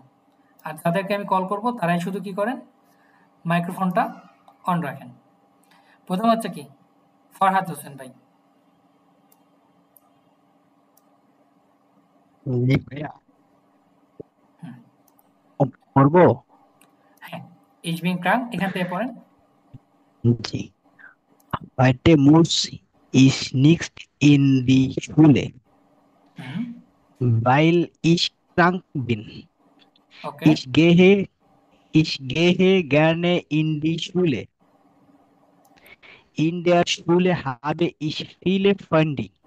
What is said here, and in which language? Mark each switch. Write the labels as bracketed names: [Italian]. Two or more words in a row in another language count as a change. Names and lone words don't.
[Bangla] আর যাদেরকে আমি কল করব তারাই শুধু কি করেন, মাইক্রোফোনটা অন রাখেন। প্রথম হচ্ছে কি ফরহাদ হোসেন ভাই। পড়বো? হ্যাঁ, [German] ich bin krank [Bangla] এখান থেকে পড়েন। জি। [German] Heute muss ich nicht in die Schule, weil ich krank bin. [Bangla] ওকে, [German] Ich gehe gerne in die Schule. In der Schule habe ich viele Freunde.